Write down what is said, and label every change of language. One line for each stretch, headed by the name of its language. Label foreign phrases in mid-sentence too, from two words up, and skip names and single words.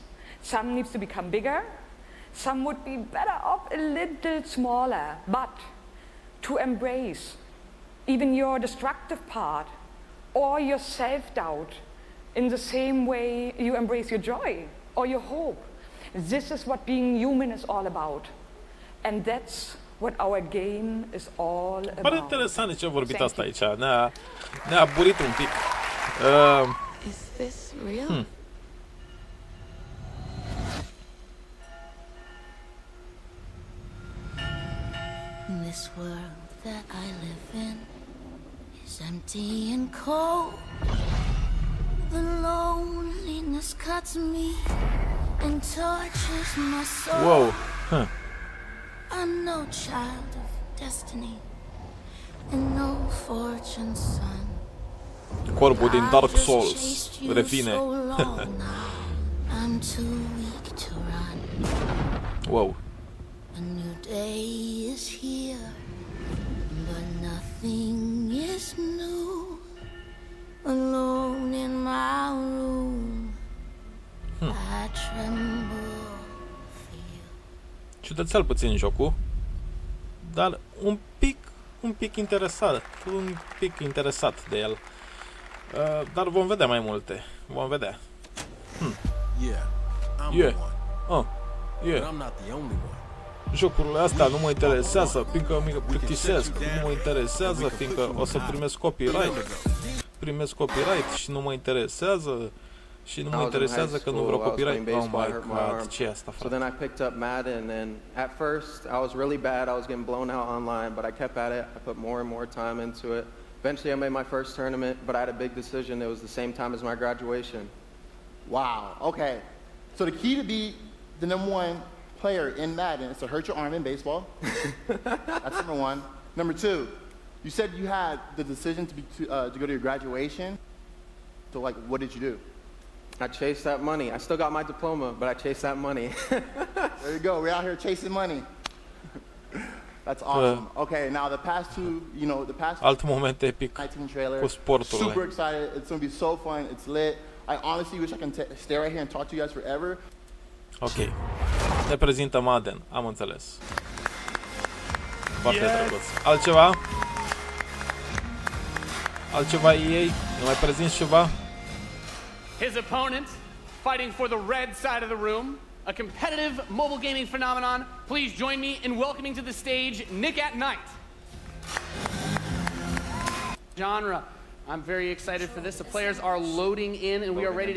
English: Some needs to become bigger, some would be better off a little smaller, but to embrace even your destructive part or your self-doubt in the same way you embrace your joy or your hope. This is what being human is all about. And that's what our game is all about.
Romanian: Pare interesant ce a vorbit asta aici. Ne-a burit un pic.
English: Is this real? This world that I live in is empty and cold. The loneliness cuts me and tortures my soul. Wow. I'm no child of destiny and no fortune's son.
Romanian: Corpul din Dark Souls revine.
English: I'm too weak to run. Wow. A new day is here, but nothing is new. Alone in my room, I tremble for you.
Romanian: Ciudățel puțin jocul, dar un pic interesat de el. Dar vom vedea mai multe. Vom vedea. Jocurile astea nu mă interesează, fiindcă mă plictisesc, nu mă interesează, fiindcă o să primesc copyright. Primesc copyright și nu mă interesează Și nu mă interesează că nu vreau copyright.
English: Oh my god,
Romanian: ce e asta, frate?
English: So then I picked up Madden, and at first I was really bad. I was getting blown out online, but I kept at it. I put more and more time into it. Eventually I made my first tournament, but I had a big decision. It was the same time as my graduation. Wow, okay. So the key to be the #1 player in Madden is to hurt your arm in baseball. That's number one. Number two, you said you had the decision to go to your graduation. So like, what did you do? I chased that money. I still got my diploma, but I chased that money. There you go. We're out here chasing money. That's awesome. Okay, now the past two,
Romanian: Alt moment epic
English: 19 trailer.
Romanian: Cu sportul.
English: Super excited. It's gonna be so fun. It's lit. I honestly wish I can stay right here and talk to you guys forever.
Romanian: Ok. Ne prezintă Madden. Am înțeles. Foarte drăguț. Altceva? Altceva ei? Ne mai prezinți ceva?
English: His opponent, fighting for the red side of the room, a competitive mobile gaming phenomenon. Please join me in welcoming to the stage Nick at Night. Genre. I'm very excited for this. The players are loading in, and we are ready to